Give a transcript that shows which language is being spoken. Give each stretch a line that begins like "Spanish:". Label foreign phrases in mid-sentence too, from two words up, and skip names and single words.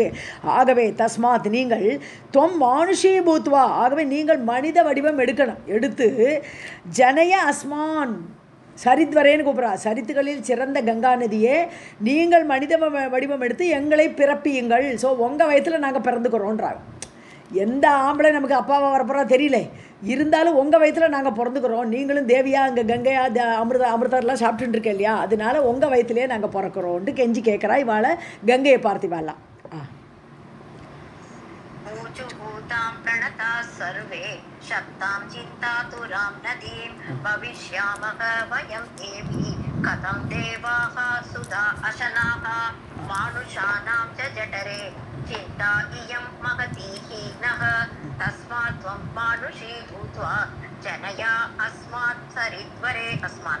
Tamil: ஆகவே தஸ்மாத் நீங்கள்
Sanskrit: त्वं मानुषी भूत्वा,
Tamil: ஆகவே நீங்கள் மனித வடிவம் எடுக்கணும், எடுத்து
Sanskrit: जनय अस्मान्
Tamil: சரித்வரேன்னு கூப்பிட்றா, சரித்துகளில் சிறந்த கங்கா நதியே நீங்கள் மனித வடிவம் எடுத்து எங்களை பிறப்பியுங்கள். ஸோ உங்கள் வயத்தில் நாங்கள் பிறந்துக்கிறோன்றாங்க. எந்த ஆம்பளை நமக்கு அப்பாவாக வரப்போகிறா தெரியல, இருந்தாலும் உங்கள் வயிற்றில் நாங்கள் பிறந்துக்கிறோம், நீங்களும் தேவியா அங்கே கங்கையா அமிர்தெல்லாம் சாப்பிட்டுட்டு இருக்கேன் இல்லையா, அதனால உங்கள் வயிற்றுலேயே நாங்கள் பிறக்கிறோன்ட்டு கெஞ்சி கேட்குறா இவாளை கங்கையை பார்த்திவாலாம்.
Sanskrit: ऊचुभूतां प्रणता सर्वे शब्दां चिन्तातुरां नदीं भविष्यामः वयं देवी कथं देवाः सुधा अशनाः मानुषाणां च जठरे चिन्ता इयं महती हीनः तस्मात् त्वं मानुषी भूत्वा जनया अस्मात् सरिद्वरे अस्मान्